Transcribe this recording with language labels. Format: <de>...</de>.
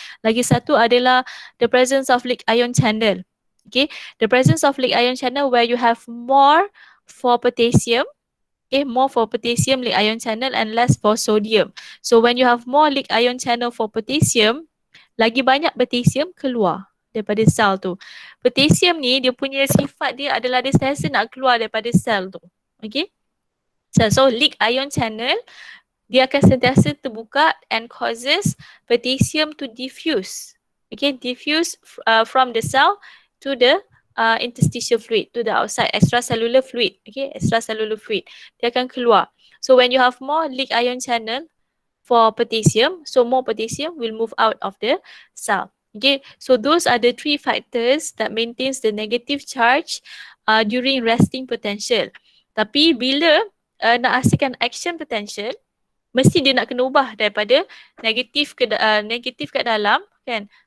<ms>Lagi satu adalah</ms> <en>the presence of leak ion channel. Okay, the presence of leak ion channel where you have more for potassium, okay, more for potassium leak ion channel and less for sodium. So when you have more leak ion channel for potassium,</en> <ms>lagi banyak potassium keluar daripada sel tu. Potassium ni dia punya sifat dia adalah dia sentiasa nak keluar daripada sel tu. Okay.</ms> <en>So leak ion channel</en> <ms>dia akan sentiasa terbuka</ms> <en>and causes potassium to diffuse. Okay, diffuse from the cell to the interstitial fluid, to the outside, extracellular fluid. Okay, extracellular fluid.</en> <ms>Dia akan keluar.</ms> <en>So when you have more leak ion channel for potassium, so more potassium will move out of the cell. Okay, so those are the 3 factors that maintains the negative charge during resting potential.</en> <ms>Tapi bila nak hasilkan action potential, mesti dia nak kena ubah daripada negatif kat dalam kan.</ms>